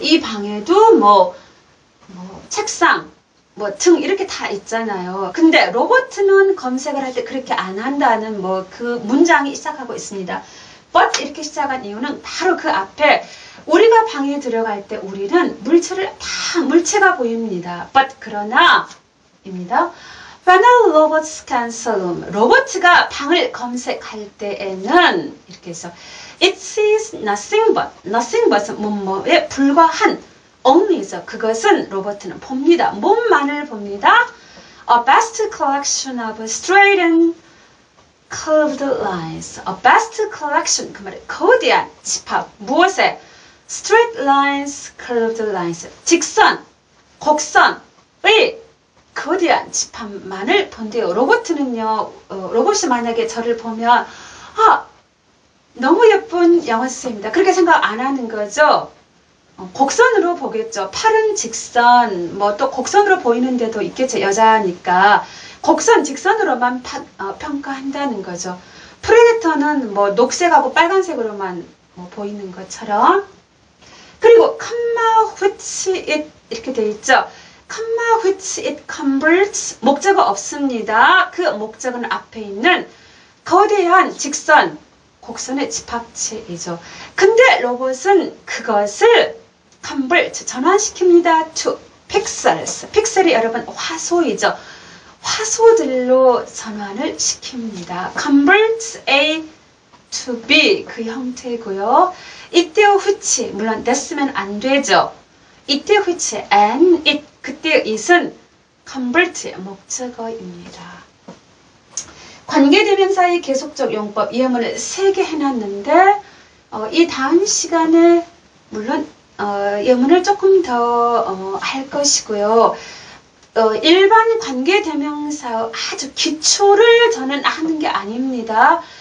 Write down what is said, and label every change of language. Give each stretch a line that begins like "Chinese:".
Korean: 이 방에도 뭐 책상, 뭐 등 이렇게 다 있잖아요. 근데 로봇은 검색을 할 때 그렇게 안 한다는 뭐 그 문장이 시작하고 있습니다. but 이렇게 시작한 이유는 바로 그 앞에 우리가 방에 들어갈 때 우리는 물체를 다 물체가 보입니다. but 그러나 입니다.
English: When a robot scans a room,
Korean: 로봇가 방을 검색할 때에는 이렇게 해서
English: it sees nothing but은 뭐뭐에 불과한 only죠.
Korean: 그것은 로봇은 봅니다. 몸만을 봅니다.
English: A vast collection of straight and curved lines. A best collection.
Korean: 그 말은 거대한 집합. 무엇에?
English: straight lines, curved lines.
Korean: 직선, 곡선의 거대한 집합만을 본대요. 로봇은요, 로봇이 만약에 저를 보면, 너무 예쁜 영어 선생님이다. 그렇게 생각 안 하는 거죠. 곡선으로 보겠죠. 팔은 직선, 뭐 또 곡선으로 보이는 데도 있겠죠. 여자니까. 곡선, 직선으로만 평가한다는 거죠. 프레데터는 뭐 녹색하고 빨간색으로만 보이는 것처럼. 그리고 comma which it 이렇게 돼 있죠.
English: comma which it converts
Korean: 목적어 없습니다. 그 목적어는 앞에 있는 거대한 직선, 곡선의 집합체이죠. 근데 로봇은 그것을 convert, 전환시킵니다.
English: to pixels.
Korean: 픽셀이 여러분 화소이죠. 화소들로 전환을 시킵니다.
English: convert A to B
Korean: 그 형태고요. 이때의 which, 물론 됐으면 안 되죠. 이때 which and it, 그때 it은 convert 목적어입니다. 관계대명사의 계속적 용법 예문을 3개 해놨는데 이 다음 시간에 물론 예문을 조금 더 할 것이고요. 일반 관계대명사 아주 기초를 저는 하는 게 아닙니다.